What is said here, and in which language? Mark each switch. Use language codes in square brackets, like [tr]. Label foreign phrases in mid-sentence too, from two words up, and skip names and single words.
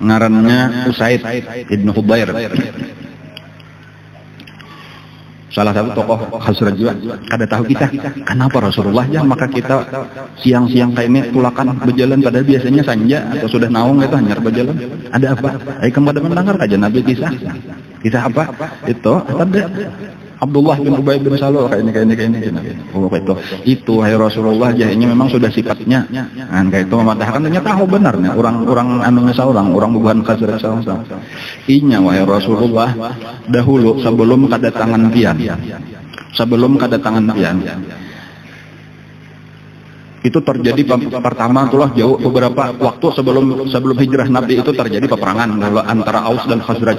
[bjn] ngarannya Usaid ibn Hubair, salah satu tokoh Khazraj juga. Kada tahu kita kenapa Rasulullah ya, maka kita siang-siang kayak ini tulakan berjalan, padahal biasanya sanja atau sudah naung itu hanyar berjalan. Ada apa? Ayo kamu pada mendengar aja Nabi kisah apa itu? Ada Abdullah bin Ubay bin Salul kayak ini. Oh itu hai Rasulullah jahnya memang sudah sifatnya kayak itu mematahkan, ternyata tahu benarnya orang anunya seorang orang bukan Khazraj seorang. Inya wahai Rasulullah, dahulu sebelum kedatangan pian itu terjadi pertama itulah jauh beberapa waktu sebelum hijrah Nabi itu terjadi peperangan antara Aus dan Khazraj.